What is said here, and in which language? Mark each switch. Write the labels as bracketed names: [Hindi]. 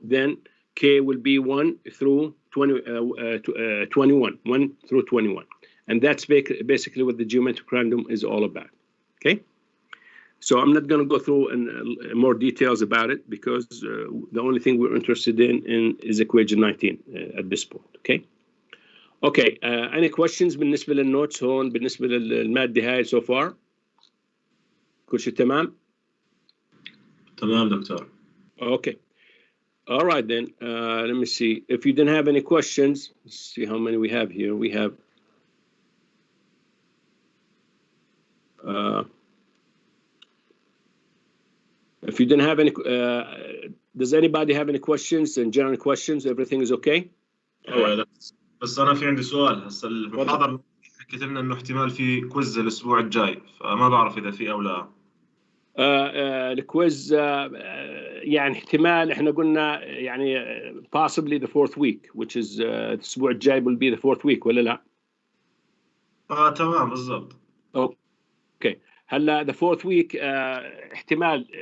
[English] Then k will be 1 through 21, 1 through 21, and that's basically what the geometric random is all about, okay? So I'm not going to go through more details about it, because the only thing we're interested in is equation 19 at this point, okay? Okay, any questions [Arabic] بالنسبة للنوتس هون بالنسبة للمادة هاي [English] so far؟ [Arabic] كل شيء تمام؟ تمام دكتور. [English] Okay. All right then, let me see. If you didn't have any questions, let's see how many we have here. We have if you didn't have any, does anybody have any questions and general questions? Everything is okay? [Arabic] بس أنا في عندي سؤال. هسه المحاضرة حكيت لنا إنه احتمال في كويز الأسبوع الجاي، فما بعرف إذا في أو لا. الكويز يعني احتمال، احنا قلنا يعني [English] possibly the 4th week, which is [Arabic] الأسبوع الجاي [English] will be the 4th week [Arabic] ولا لا؟ تمام بالضبط. اوكي. هلا [English] the 4th week [Arabic] احتمال.